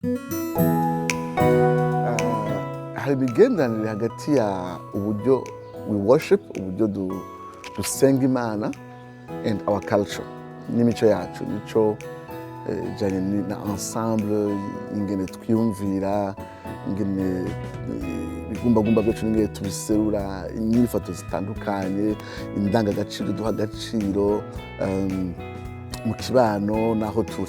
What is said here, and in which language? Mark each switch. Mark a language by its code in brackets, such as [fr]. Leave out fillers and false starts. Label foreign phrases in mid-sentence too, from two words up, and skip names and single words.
[rn] Hari imigenderanire hagati ya uburyo [en] we worship, [rn] uburyo dusenga Imana [en] and our culture, [rn] n'imico yacu, imico ijanye na ensemble, ingene twiyumvira, ingene ibigumbagumba byacu n'ingene tubiserura, inyifato zitandukanye, indangagaciro duha agaciro mu kibano naho turi.